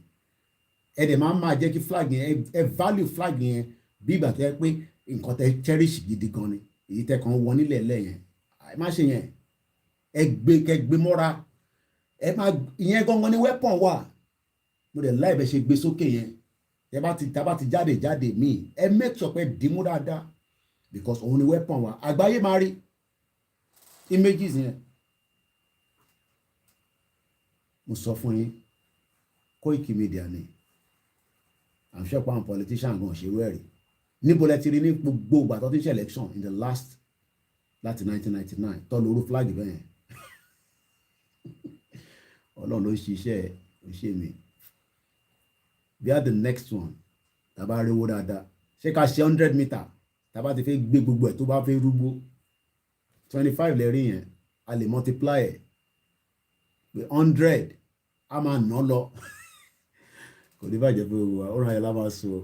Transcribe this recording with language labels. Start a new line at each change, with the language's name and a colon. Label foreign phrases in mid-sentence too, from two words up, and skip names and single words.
Yoruba: Ẹ dẹ̀ máa jẹ́ kí flag yẹn ẹ
English: value flag
Yoruba: yẹn bí ìgbà tó yẹ pé nǹkan tẹ cherish gidi gan ni. Èyí tẹ kàn wọ nílẹ̀ lẹ́yìn. Ẹ má ṣe yẹn. Ẹ gbé mọ́ra. Ẹ má ìyẹn gangan ni weapon wà. Mo dẹ̀ láì bẹ́ ṣe gbé sókè yẹn. Tá bá ti jáde míì ẹ
English: make sure
Yoruba: pé dìímú dáadáa because òun ni weapon wa àgbáyé máa rí images yẹn. Mo sọ fún yín Koikimedia ni
English: I'm sure
Yoruba: pé àwọn politician gan ṣerú ẹ̀rí níbo lẹ ti rí ní gbogbo ìgbà tó ti ṣe election
English: in the last
Yoruba: láti 1999 tó lóru flag bẹ́ẹ̀ Ọlọ́run ló ṣiṣẹ́ òṣè mi.
English: They are the next one.
Yoruba: Tàbá rí owó dáadáa. Ṣé ká ṣe 100 meter? Tàbá ti fẹ́ gbé gbogbo ẹ̀ tó bá fẹ́ rúgbó. 25 lè rí yẹn. A lè multiply ẹ̀. Pé 100 a máa ná lọ. Kò ní bàjẹ́ pé gbogbo wa. Ó ràn yẹn lá máa sọ.